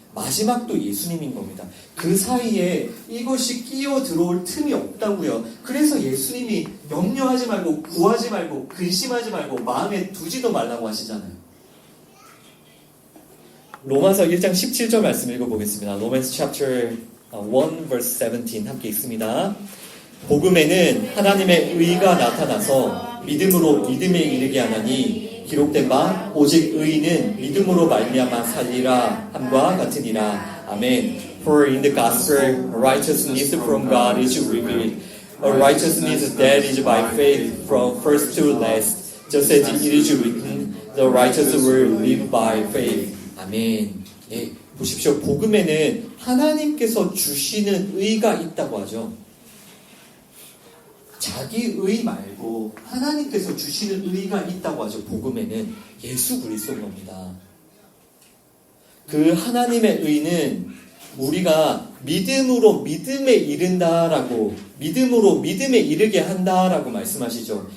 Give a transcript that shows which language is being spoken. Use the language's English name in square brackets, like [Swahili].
[Korean] 마지막도 예수님인 겁니다. 그 사이에 이것이 끼어 들어올 틈이 없다고요. 그래서 예수님이 염려하지 말고 구하지 말고 근심하지 말고 마음에 두지도 말라고 하시잖아요. 로마서 1장 17절 말씀 읽어보겠습니다. [English] Romans chapter 1 verse 17 [Korean] 함께 읽습니다. 복음에는 하나님의 의가 나타나서 믿음으로 믿음에 이르게 하나니 기록된 바 오직 의인은 믿음으로 말미암아 살리라 함과 같으니라. 아멘. [English] For in the gospel righteousness from God is revealed. A righteousness that is by faith from first to last. Just as it is written, the righteous will live by faith. [Korean] 아멘. 예, 보십시오. 복음에는 하나님께서 주시는 의가 있다고 하죠. 자기 의 말고 하나님께서 주시는 의가 있다고 하죠. 복음에는 예수 그리스도인 겁니다. 그 하나님의 의는 우리가 믿음으로 믿음에 이른다라고, 믿음으로 믿음에 이르게 한다라고 말씀하시죠.